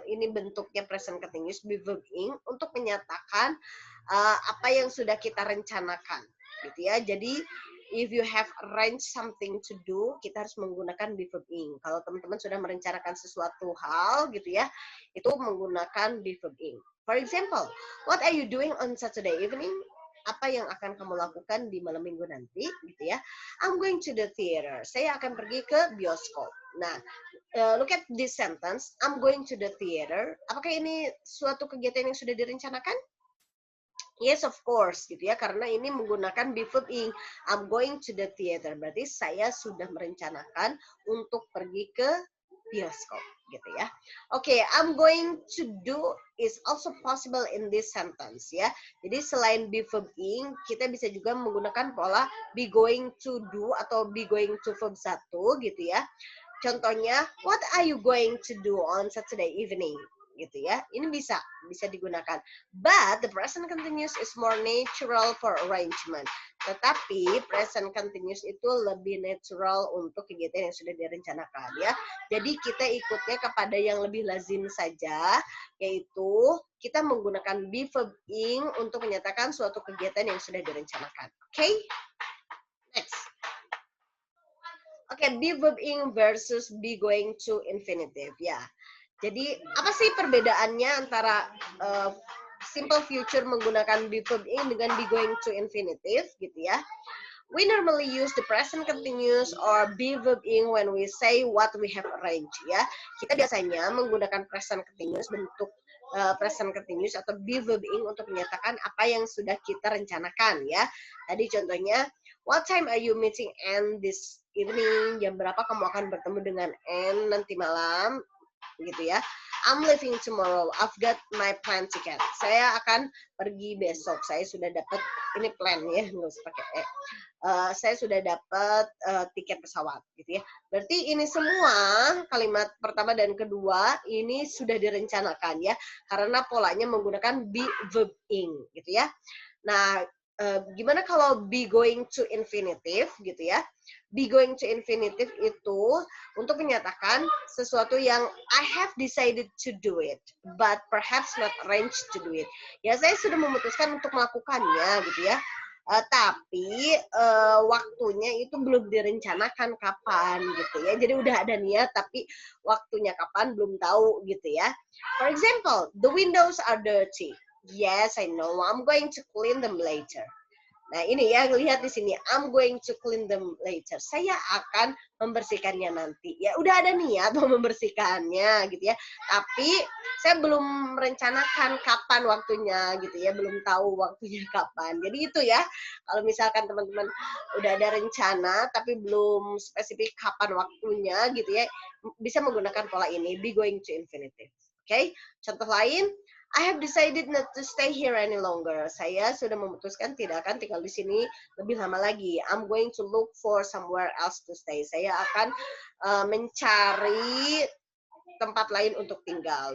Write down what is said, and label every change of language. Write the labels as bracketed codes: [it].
[id] Ini bentuknya present continuous be verb ing untuk menyatakan apa yang sudah kita rencanakan, gitu ya. [en] Jadi if you have arranged something to do, [id] kita harus menggunakan be verb ing. Kalau teman-teman sudah merencanakan sesuatu hal, gitu ya, itu menggunakan be verb ing. [en] For example, what are you doing on Saturday evening? [id] Apa yang akan kamu lakukan di malam minggu nanti, gitu ya. [en] I'm going to the theater. [id] Saya akan pergi ke bioskop. [en] Nah, look at this sentence. I'm going to the theater. [id] Apakah ini suatu kegiatan yang sudah direncanakan? [en] Yes, of course, [id] gitu ya. Karena ini menggunakan be verb ing. [en] I'm going to the theater. [id] Berarti saya sudah merencanakan untuk pergi ke bioskop, gitu ya. [en] Okay, I'm going to do is also possible in this sentence, ya. [id] Jadi selain be verb ing, kita bisa juga menggunakan pola be going to do atau be going to verb 1, gitu ya. [en] Contohnya, what are you going to do on Saturday evening? [id] Gitu ya. Ini bisa digunakan. [en] But the present continuous is more natural for arrangement. [id] Tetapi present continuous itu lebih natural untuk kegiatan yang sudah direncanakan, ya. Jadi kita ikutnya kepada yang lebih lazim saja, yaitu kita menggunakan be verb ing untuk menyatakan suatu kegiatan yang sudah direncanakan. Okay? Next. Okay, be verb ing versus be going to infinitive, ya. Jadi apa sih perbedaannya antara simple future menggunakan be verb ing dengan be going to infinitive gitu ya. [en] We normally use the present continuous or be verb ing when we say what we have arranged ya. [id] Kita biasanya menggunakan present continuous bentuk present continuous atau be verb ing untuk menyatakan apa yang sudah kita rencanakan ya. Tadi contohnya, [en] what time are you meeting Anne this evening? [id] Jam berapa kamu akan bertemu dengan Anne nanti malam? Gitu ya. [en] I'm leaving tomorrow. I've got my plane ticket. [id] Saya akan pergi besok. Saya sudah dapat ini plan ya, nggak usah pakai saya sudah dapat tiket pesawat gitu ya. Berarti ini semua kalimat pertama dan kedua ini sudah direncanakan ya, karena polanya menggunakan be verb ing gitu ya. Nah, gimana kalau be going to infinitive gitu ya? [en] Be going to infinitive [id] itu untuk menyatakan sesuatu yang [en] I have decided to do it, but perhaps not arranged to do it. [id] Ya, saya sudah memutuskan untuk melakukannya gitu ya. Tapi waktunya itu belum direncanakan kapan gitu ya. Jadi udah ada niat tapi waktunya kapan belum tahu gitu ya. [en] For example, the windows are dirty. Yes, I know. I'm going to clean them later. [id] Nah, ini ya, lihat di sini. [en] I'm going to clean them later. [id] Saya akan membersihkannya nanti. Ya, udah ada niat mau membersihkannya gitu ya. Tapi saya belum merencanakan kapan waktunya gitu ya. Belum tahu waktunya kapan. Jadi itu ya. Kalau misalkan teman-teman udah ada rencana tapi belum spesifik kapan waktunya gitu ya, bisa menggunakan pola ini, be going to infinitive. Oke? Contoh lain, [en] I have decided not to stay here any longer. [id] Saya sudah memutuskan tidak akan tinggal di sini lebih lama lagi. [en] I'm going to look for somewhere else to stay. [id] Saya akan mencari tempat lain untuk tinggal.